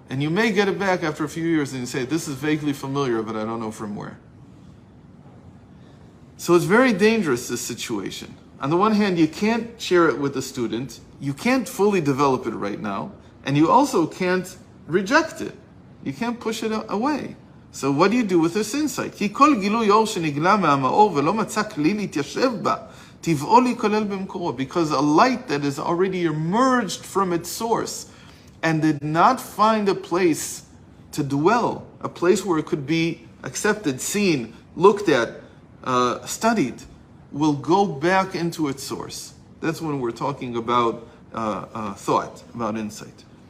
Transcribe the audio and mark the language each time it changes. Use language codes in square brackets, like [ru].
[en] And you may get it back after a few years, and you say, this is vaguely familiar, but I don't know from where. So it's very dangerous, this situation. On the one hand, you can't share it with the student, you can't fully develop it right now, and you also can't reject it. You can't push it away. So what do you do with this insight? [he] כי כל גילוי אור שנגלה מהמאור ולא מצא כלי להתיישב בה, טבעו להיכלל במקורו. [en] Because a light that is already emerged from its source and did not find a place to dwell, a place where it could be accepted, seen, looked at, studied, will go back into its source. That's when we're talking about thought, about insight.